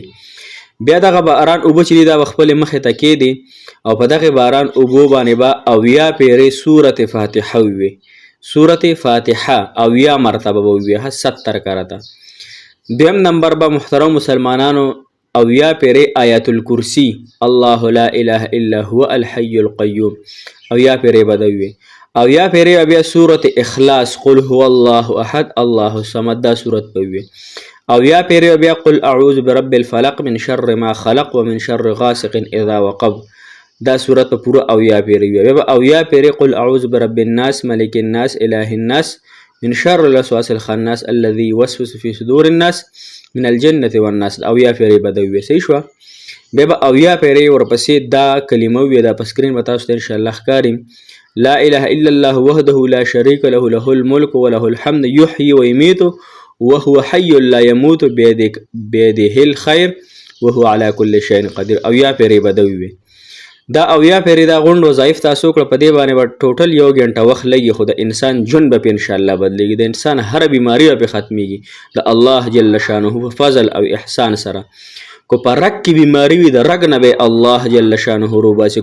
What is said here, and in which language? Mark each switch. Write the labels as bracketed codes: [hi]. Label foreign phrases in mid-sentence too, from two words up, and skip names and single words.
[ps] بیا دغه باران اوبه چې دي دا به خپلې مخې ته کېدې او په دغې باران اوبو باندې به 80 پیرې سورت فاتحه ووي. سورت فاتحه اویا مرتبه به ووایه 70 کرته. دویم نمبر به محترم مسلمانانو اویا پیرې آیت الکرسی [ar] الله لا اله الا هو الحي القیوم [ps] اویا پیرې به د ووایي. اویا پیرې بیا سورت اخلاص [ar] قل هو الله احد الله الصمد [ps] دا سورت به ووایي. اویا پیرې بیا [ar] قل اعوذ برب الفلق من شر ما خلق ومن شر غاسق اذا وقب [ps] دا سورت په پوره اویا پیرې وي. بیا اویا پیرې [ar] قل اعوذ برب الناس ملک الناس اله الناس من شر الوسواس الخناس الذي يوسوس في صدور الناس من الجنة والناس [ps] اویا پیرې به د ووایي. صحیح شوه. بیا به اویا پیرې ورپسې دا کلمه ووایي. دا په سکرین به تاسو ته انشاءالله ښکاري. [ar] لا اله الا الله وحده لا شريك له له الملك وله الحمد يحيي ويميت وهو حي لا يموت بيده الخير وهو على كل شيء قدير [ps] اویا پیرې به د ووایي. دا اویا پیرې دا غونډ وظایف تاسو کړه په دې باندې به ټوټل 1 غنټه وخت لګي خو د انسان ژوند به په انشاءالله بدلېږي. د انسان هره بیماري به پې ختمیږي د الله [ar] جل شانه [ps] په فضل او احسان سره. کو په رګ کې بیماري وي د رګ نه به الله [ar] جل شانه [ps] روباسي.